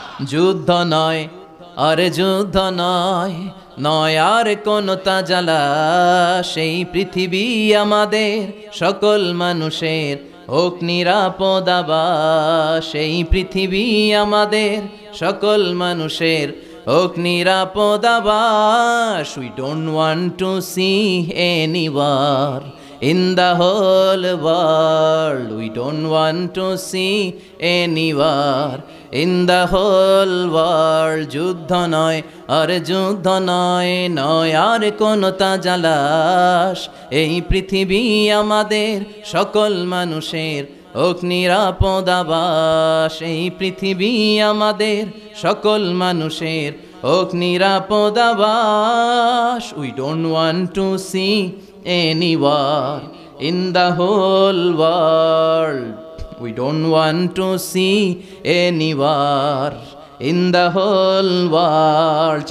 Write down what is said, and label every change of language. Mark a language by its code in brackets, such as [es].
[bn] যুদ্ধ নয়, আরে যুদ্ধ নয়, নয় আর কোন তাজালা, সেই পৃথিবী আমাদের সকল মানুষের হোক নিরাপদ আবাস, সেই পৃথিবী আমাদের সকল মানুষের হোক নিরাপদ আবাস। [en] We don't want to see any war in the whole world. We don't want to see any war in the whole world. [bn] যুদ্ধ নয়, আরে যুদ্ধ নয়, নয় আর কোন তাজালাশ, এই পৃথিবী আমাদের সকল মানুষের হোক নিরাপদ আবাস, এই পৃথিবী আমাদের সকল মানুষের হোক নিরাপদ আবাস। [en] We don't want to see any war in the whole world. We don't want to see any war in the whole world.